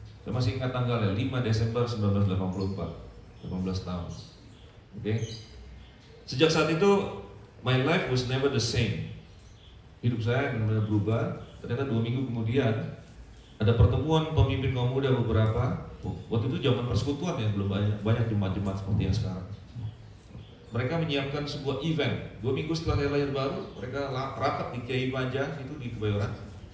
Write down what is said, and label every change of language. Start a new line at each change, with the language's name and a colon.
Indonesian: Saya masih ingat tanggalnya 5 Desember 1984, 18 tahun. Oke. Sejak saat itu
English: my life was never the same.
Indonesian: Hidup saya benar-benar berubah. Ternyata 2 minggu kemudian ada pertemuan pemimpin kaum muda beberapa. Waktu itu zaman persekutuan ya, belum banyak jemaat-jemaat seperti yang sekarang. Mereka menyiapkan sebuah event 2 minggu setelah saya lahir baru. Mereka rapat di Kiai Panja itu di Kebayoran.